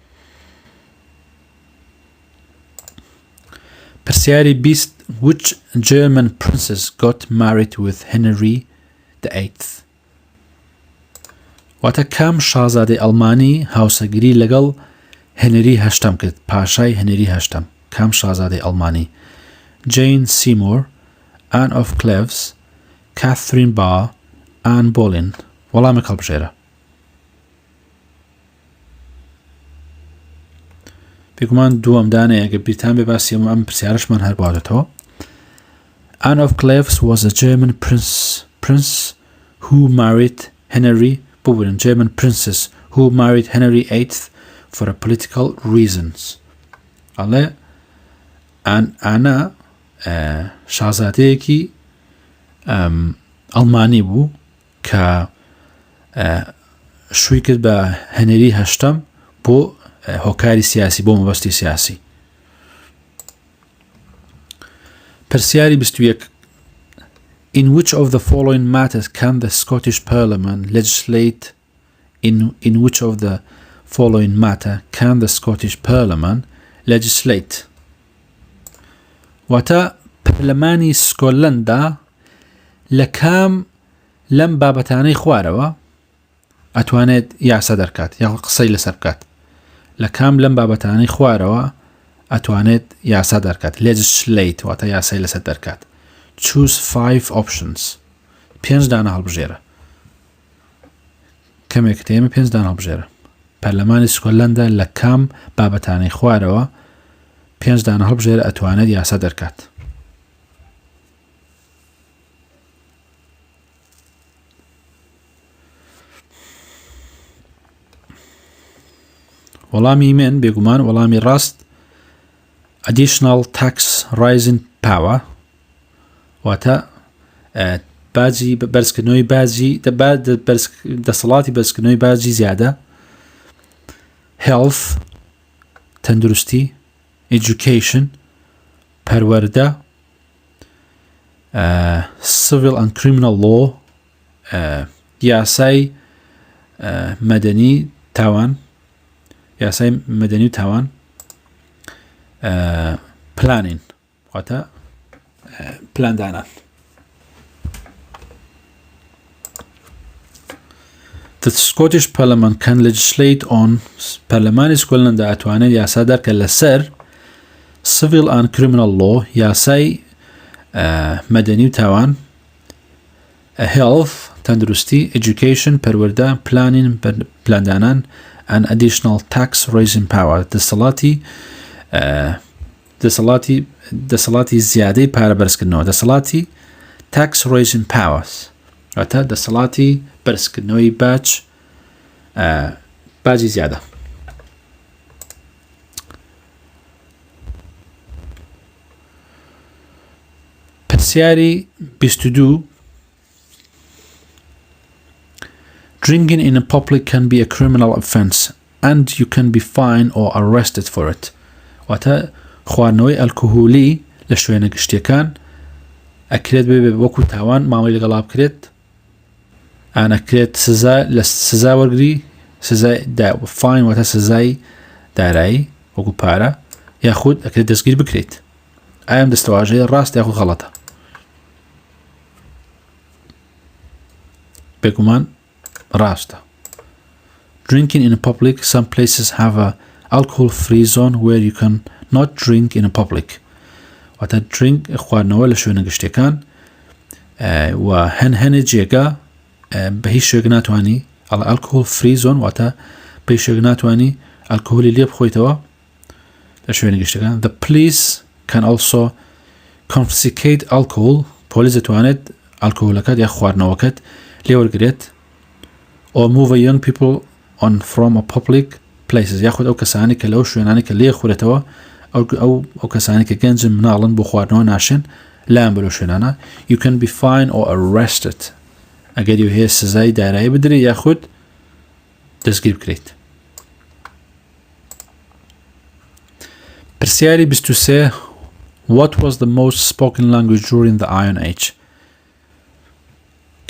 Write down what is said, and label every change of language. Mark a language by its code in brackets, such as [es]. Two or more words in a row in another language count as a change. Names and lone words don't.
[ckb] پرسیاری بیست [en] which German princess got married with Henry VIII واتە [ckb] کام شازادەی ئەڵمانی هاوسەگیری لەگەڵ هێنری هەشتم کرد پاشای هێنری هەشتم کام شازادەی ئەڵمانی جین سیمۆر ئان ئۆف کلێڤز کاثرین با ئان بۆلین وەڵامێک هەڵبژێرە پێگومان دووەم دانەیە ئەگەر بیرتان بێ باسی ئەم پرسیارەشمان هەر بوادێتەوە. [en] Anne of Cleves was a German prince who married Henry German princess who married Henry VIII for political reasons. [ckb] ئەڵێ ئانا شازادەیەکی ئەڵمانی بوو کە شووی کرد بە هەنری هەشتم بۆ هۆکاری سیاسی بۆ مەبەستی سیاسی. [en] پرسیاری 21 In which of the following matters can the Scottish Parliament legislate in which of the following matter can the Scottish Parliament legislate [ckb] واتە پەرلەمانی سکۆتلەندا لە کام لەم بابەتانەی خوارەوە ئەتوانێت یاسا دەرکات یا قسەی لەسەر بکات لە کام لەم بابەتانەی خوارەوە ئەتوانێت یاسا دەرکات legislate واتە یاسای لەسەر دەرکات. [en] choose 5 options [ckb] 5 دانە هەڵبژێرە کەمێک تێمە 5 دانە هەڵبژێرە پەرلەمانی سکۆتلەندا لە کام بابەتانەی خوارەوە 5 دانە هەڵبژێرە ئەتوانێت یاسا دەرکات. وەڵامی من بێگومان وەڵامی ڕاست [en] additional tax rising power [ckb] واتە باجی بەرزکردنەوەی باجی دەسەڵاتی بەرزکردنەوەی باجی زیادە health تەندروستی education پەروەردە [en] civil and criminal law [ckb] یاسای مەدەنی تاوان یاسای مەدەنی و تاوان planning واتە پلاندانان. [en] The Scottish Parliament can legislate on [ckb] پەرلەمانی سکۆتلەندا ئەتوانێت یاسا دەرکە لەسەر [en] civil and criminal law [ckb] یاسای مەدەنی و تاوان [en] health تەندروستی education پەروەردە planning پلاندانان and additional tax raising power [ckb] دەسەڵاتی زیادەی پارە بەرزکردنەوە دەسەڵاتی [en] tax raising powers [ckb] واتە دەسەڵاتی بەرزکردنەوەی باجی زیادە. [en] پرسیاری 22 Drinking in a public can be a criminal offence and you can be fined or arrested for it. [ckb] واتە خواردنەوەی ئەلکۆهۆلی لە شوێنە گشتیەکان ئەکرێت بێ وەکو تاوان ماوەی لەگەڵا بکرێت ئەنەکرێت سزا وەرگری سزای فاین واتە سزای دارایی وەکو پارە یاخود ئەکرێت دەستگیر بکرێت. ئایا ئەم دەستەواژەیە ڕاست یاخود غەڵەتە؟ بێگومان ڕاستە. [en] Drinking in a public, some places have a alcohol-free zone where you can not drink in a public. [ckb] واتە drink خواردنەوە لە شوێنە گشتیەکان و هەنێ جێگا بە هیچ شوێک ناتوانی [en] alcohol-free zone [ckb] واتە بە هیچ شوێک ناتوانی ئەلکۆهۆلی لێ بخۆیتەوە لە شوێنە گشتیەکان. [en] The police can also confiscate alcohol. [ckb] پۆلیس دەتوانێت ئەلکۆهۆلەکەت یا خواردنەوەکەت لێ وەرگرێت [en] or move young people on from a public places [ckb] یاخود ئەو کەسانی کە لەو شوێنانی کە لێ خورێتەوە ئەو کەسانی کە گەنجن مناڵن بۆ خواردنەوە ناشێن لایەن بەرەو شوێنانە. [en] You can be fined or arrested [ckb] ئەگەر هەیە سزای دارایی بدرێت یاخود دەستگیر بکرێت. [en] پرسیاری 23 What was the most spoken language during the Iron Age?